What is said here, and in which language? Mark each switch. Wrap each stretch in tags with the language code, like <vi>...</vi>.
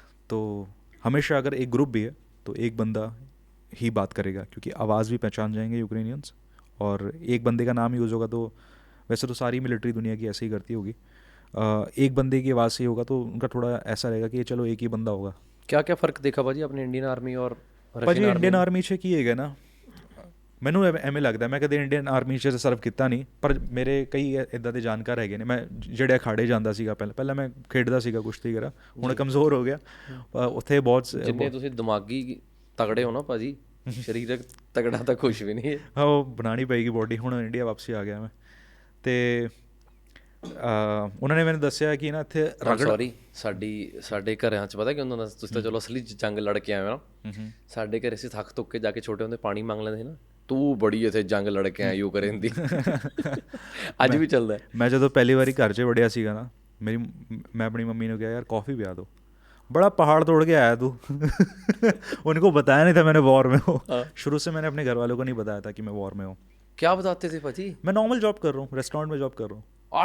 <hi>तो हमेशा अगर एक ग्रुप भी है तो एक बंदा ही बात करेगा, क्योंकि आवाज़ भी पहचान जाएंगे यूक्रेनियंस, और एक बंदे का नाम यूज़ होगा तो वैसे तो सारी मिलिट्री दुनिया की ऐसे ही करती होगी। एक बंदे की आवाज़ से ही होगा तो उनका थोड़ा ऐसा रहेगा कि चलो एक ही बंदा होगा। क्या क्या फ़र्क देखा भाजी अपने इंडियन आर्मी और</hi> <pa>ਭਾਜੀ</pa> <hi>रशियन आर्मी</hi> <pa>ਇੰਡੀਅਨ</pa> <hi>में?</hi> <pa>ਆਰਮੀ 'ਚ ਕੀ ਹੈਗਾ ਨਾ, ਮੈਨੂੰ ਐਵੇਂ ਲੱਗਦਾ, ਮੈਂ ਕਦੇ ਇੰਡੀਅਨ ਆਰਮੀ 'ਚ ਸਰਵ ਕੀਤਾ ਨਹੀਂ, ਪਰ ਮੇਰੇ ਕਈ ਇੱਦਾਂ ਦੇ ਜਾਣਕਾਰ ਹੈਗੇ ਨੇ। ਮੈਂ ਜਿਹੜੇ ਅਖਾੜੇ ਜਾਂਦਾ ਸੀਗਾ, ਪਹਿਲਾਂ ਮੈਂ ਖੇਡਦਾ ਸੀਗਾ ਕੁਸ਼ਤੀ ਵਗੈਰਾ, ਹੁਣ ਕਮਜ਼ੋਰ ਹੋ ਗਿਆ। ਉੱਥੇ ਬਹੁਤ ਜਿੰਨੇ ਤੁਸੀਂ ਦਿਮਾਗੀ ਤਗੜੇ ਹੋ ਨਾ ਭਾਜੀ, ਸਰੀਰਕ ਤਗੜਾ ਤਾਂ ਕੁਝ ਵੀ ਨਹੀਂ ਹੈ। ਹਾਂ, ਉਹ ਬਣਾਉਣੀ ਪਏਗੀ ਬੋਡੀ। ਹੁਣ ਇੰਡੀਆ ਵਾਪਸੀ ਆ ਗਿਆ ਮੈਂ, ਅਤੇ ਉਹਨਾਂ ਨੇ ਮੈਨੂੰ ਦੱਸਿਆ ਕਿ ਨਾ ਇੱਥੇ ਸੌਰੀ, ਸਾਡੇ ਘਰਾਂ 'ਚ ਪਤਾ ਕੀ ਹੁੰਦਾ, ਤੁਸੀਂ ਤਾਂ ਚਲੋ ਅਸਲੀ ਜੰਗ ਲੜ ਕੇ ਆਏ ਹੋ ਨਾ। ਸਾਡੇ ਘਰੇ ਅਸੀਂ ਥੱਕ ਤੁੱਕ ਕੇ ਜਾ ਕੇ ਛੋਟੇ ਹੁੰਦੇ ਪਾਣੀ ਮੰਗ ਲੈਂਦੇ ਸੀ ਨਾ, ਤੂੰ ਬੜੀ ਇੱਥੇ ਜੰਗ ਲੜ ਕੇ ਆਇਆ ਯੂਕਰੇਨ ਦੀ। ਅੱਜ ਵੀ ਚੱਲਦਾ। ਮੈਂ ਜਦੋਂ ਪਹਿਲੀ ਵਾਰੀ ਘਰ 'ਚ ਵੜਿਆ ਸੀਗਾ ਨਾ,</pa> <hi>मैं अपनी मम्मी ने कहा यार कॉफ़ी पिया दो, बड़ा पहाड़ तोड़ के आया तू। उनको बताया नहीं था मैंने वॉर में हो। शुरू से मैंने अपने घर वालों को नहीं बताया था कि मैं वॉर में हूँ। क्या बताते थे भाजी? मैं नॉर्मल जॉब कर रहा हूँ, रेस्टोरेंट में जॉब कर रहा हूँ।</hi>